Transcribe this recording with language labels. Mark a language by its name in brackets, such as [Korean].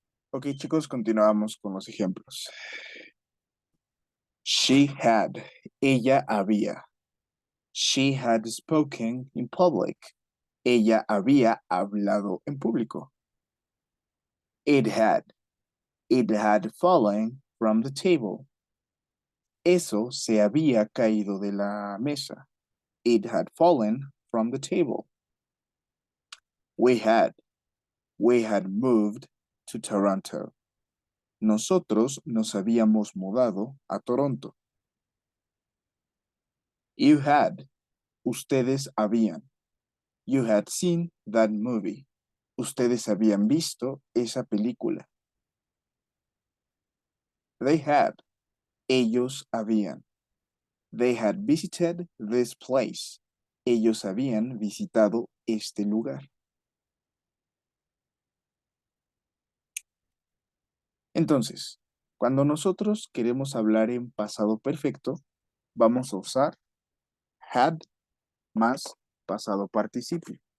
[Spanish] Ok, chicos, continuamos con los ejemplos. [English] She had. [Spanish] Ella había. [English] She had spoken in public. [Spanish] Ella había hablado en público. [English] It had. It had fallen from the table. [Spanish] Eso se había caído de la mesa. [English] It had fallen from the table. We had. We had moved to Toronto. [Spanish] Nosotros nos habíamos mudado a Toronto. [English] You had. [Spanish] Ustedes habían. [English] You had seen that movie. [Spanish] Ustedes habían visto esa película. [English] They had. [Spanish] Ellos habían. [English] They had visited this place. [Spanish] Ellos habían visitado este lugar. Entonces, cuando nosotros queremos hablar en pasado perfecto, vamos a usar had más pasado participio.